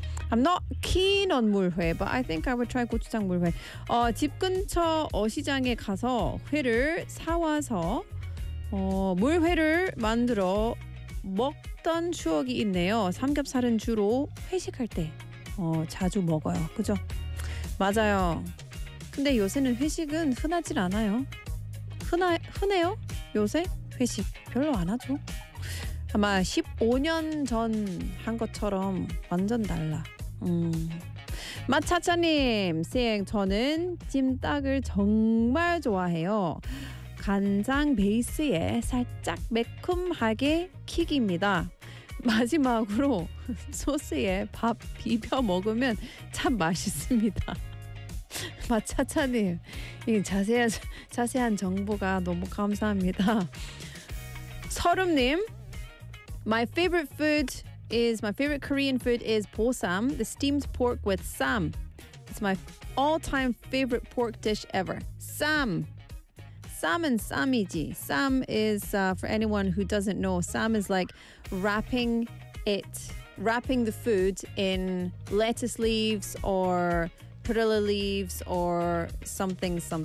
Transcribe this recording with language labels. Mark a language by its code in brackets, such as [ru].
[en] I'm not keen on 물회, but I think I would try 고추장 물회. [ko] 집 근처 어시장에 가서 회를 사와서 물회를 만들어 먹던 추억이 있네요. 삼겹살은 주로 회식할 때 자주 먹어요. 그죠? 맞아요. 근데 요새는 회식은 흔하지 않아요. 흔해요? 요새 회식 별로 안 하죠. 아마 15년 전 한 것처럼 완전 달라. 마차차님, 쌩, 저는 찜닭을 정말 좋아해요. 간장 베이스에 살짝 매콤하게 킥입니다. 마지막으로 소스에 밥 비벼 먹으면 참 맛있습니다. 마차차님, 자세한 정보가 너무 감사합니다. [en] 서름님, my favorite Korean food is bosam, the steamed pork with sam. It's my all-time favorite pork dish ever. Sam and samiji. Sam is, for anyone who doesn't know, sam is like wrapping the food in lettuce leaves or perilla leaves or something.